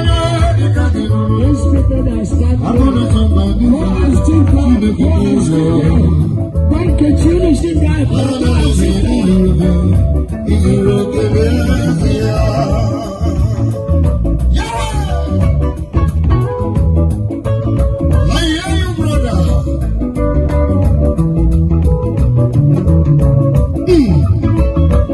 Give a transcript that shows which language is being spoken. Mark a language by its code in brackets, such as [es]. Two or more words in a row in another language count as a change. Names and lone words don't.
[en] Those people that stand for, who are still crying, who are still crying. Thank you, Jesus, God, for the [ig] I zuru oke n'ezie. [en] Yeah! I hear you, brother. Mm.